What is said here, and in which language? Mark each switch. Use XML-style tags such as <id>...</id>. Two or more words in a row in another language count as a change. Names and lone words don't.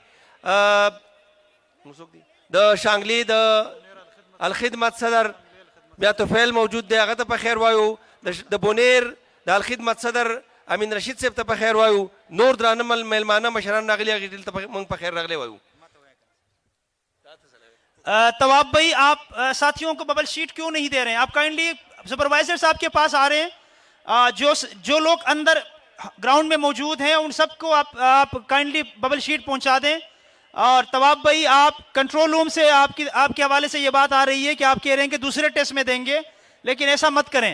<ps>د شانګلې د الخدمت صدر بیا طفیل موجود دی هغه ته په خیر وایو د بونیر د الخدمت صدر امین رشید صاحب ته په خیر وایو نور درانه میلمانه مشران راغلي هغې ټول ته موږ په خیر راغلی وایو</ps> <ur>تواب بھائی آپ ساتھیوں کو</ur> <en>bubble sheet</en> <ur>کیوں نہیں دے رہے ہیں? آپ</ur> <en>kindly supervisor</en> <ur>صاحب کے پاس آ رہے ہیں، جو لوگ اندر گراؤنڈ میں موجود ہیں ان سب کو آپ</ur> <en>kindly bubble sheet</en> <ur>پہنچا دیں. اور تواب بھائی آپ</ur> <en>control room</en> <ur>سے آپ کے حوالے سے یہ بات آ رہی ہے کہ آپ کہہ رہے ہیں کہ دوسرے ٹیسٹ میں دیں گے، لیکن ایسا مت کریں.</ur>